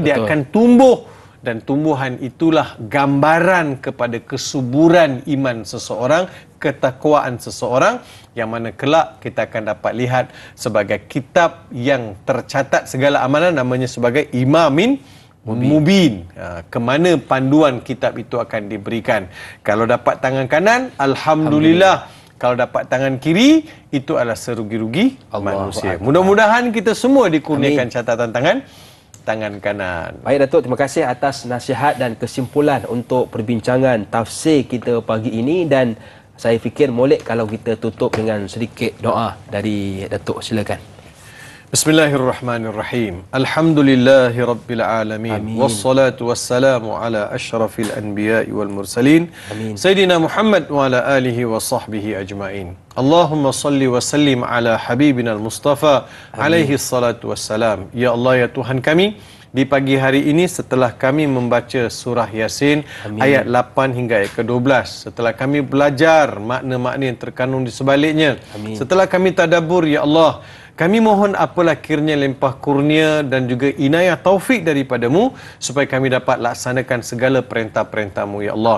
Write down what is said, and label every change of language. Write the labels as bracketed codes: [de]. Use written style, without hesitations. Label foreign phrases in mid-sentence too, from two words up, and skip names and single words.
[ms] Dia akan tumbuh. Dan tumbuhan itulah gambaran kepada kesuburan iman seseorang, ketakwaan seseorang, yang mana kelak kita akan dapat lihat sebagai kitab yang tercatat segala amalan, namanya sebagai [ar] إمام مبين. [ms] Kemana panduan kitab itu akan diberikan. Kalau dapat tangan kanan, Alhamdulillah. Kalau dapat tangan kiri, itu adalah serugi-rugi manusia. Mudah-mudahan kita semua dikurniakan catatan tangan kanan. Baik Datuk, terima kasih atas nasihat dan kesimpulan untuk perbincangan tafsir kita pagi ini, dan saya fikir molek kalau kita tutup dengan sedikit doa dari Datuk. Silakan. [ar] بسم الله الرحمن الرحيم. الحمد لله رب العالمين. والصلاة والسلام على أشرف الأنبياء والمرسلين. سيدنا محمد وعلى آله وصحبه أجمعين. اللهم صل وسلم على حبيبنا المصطفى عليه الصلاة والسلام. [ms] Ya Allah, ya Tuhan kami, di pagi hari ini setelah kami membaca surah Yasin ayat 8 hingga ayat ke-12, setelah kami belajar makna-makna yang terkandung di sebaliknya, setelah kami tadabbur, ya Allah, kami mohon apalah kiranya limpah kurnia dan juga inayah taufik daripadamu supaya kami dapat laksanakan segala perintah-perintahmu, ya Allah.